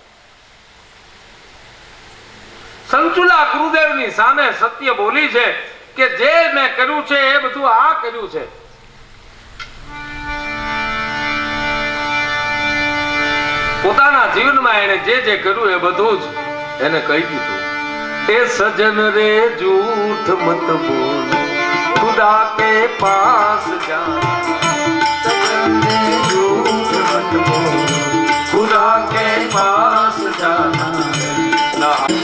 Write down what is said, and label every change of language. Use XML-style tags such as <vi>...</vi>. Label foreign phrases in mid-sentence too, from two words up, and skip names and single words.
<gu>સંચુલા ગુરુદેવની સામે સત્ય બોલી છે કે જે મેં કર્યું છે એ બધું આ કર્યું છે. પોતાના જીવનમાં એને જે જે કર્યું એ બધું જ એને કહી દીધું.</gu> <hi>ए सजन रे झूठ मत बोल खुदा के पास जा. सजन रे झूठ मत बोल खुदा के पास जाना.</hi>